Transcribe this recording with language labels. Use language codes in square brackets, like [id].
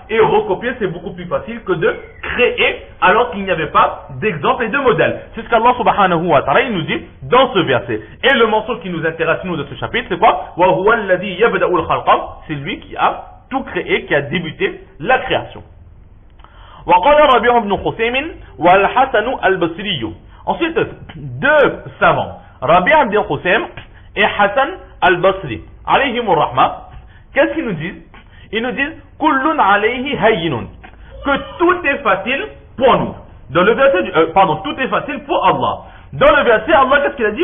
[fr] Et recopier, c'est beaucoup plus facile que de créer alors qu'il n'y avait pas d'exemple et de modèle. C'est ce qu'Allah subhanahu wa ta'ala nous dit dans ce verset. Et le morceau qui nous intéresse nous de ce chapitre, c'est quoi? [ar] Wa huwa alladhi yabda'u al-khalqa. [fr] C'est lui qui a tout créé, qui a débuté la création. [ar] وقال ربيع بن خثيم والحسن البصري. [fr] Ensuite, deux savants, Rabi' ibn Khusaym et Hassan al-Basri, alayhimur rahma, qu'est-ce qu'ils nous disent? Ils nous disent [ar] kullun alayhi hayyinun, [fr] que tout est facile pour nous. Dans le verset tout est facile pour Allah. Dans le verset, Allah, qu'est-ce qu'il a dit?